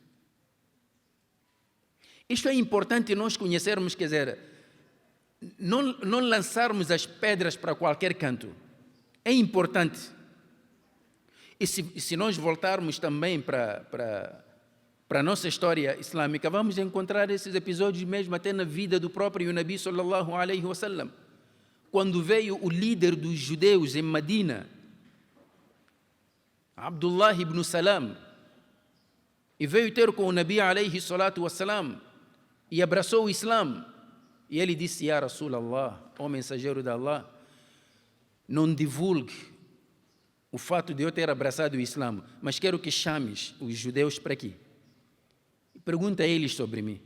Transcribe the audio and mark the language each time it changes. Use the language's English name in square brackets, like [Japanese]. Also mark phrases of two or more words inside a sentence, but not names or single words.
[Portuguese] Isto é importante nós conhecermos, quer dizer, não lançarmos as pedras para qualquer canto. É importante. E se nós voltarmos também para a nossa história islâmica, vamos encontrar esses episódios mesmo até na vida do próprio Nabi [Arabic] صلى الله عليه وسلم. [Portuguese] Quando veio o líder dos judeus em Medina, Abdullah ibn Salam, e veio ter com o Nabi [Arabic] عليه الصلاة والسلام [Portuguese] e abraçou o Islã, e ele disse: [Arabic] "يا رسول الله, [Portuguese] ó mensageiro de Allah, não divulgue o fato de eu ter abraçado o Islã, mas quero que chames os judeus para aqui e pergunta a eles sobre mim."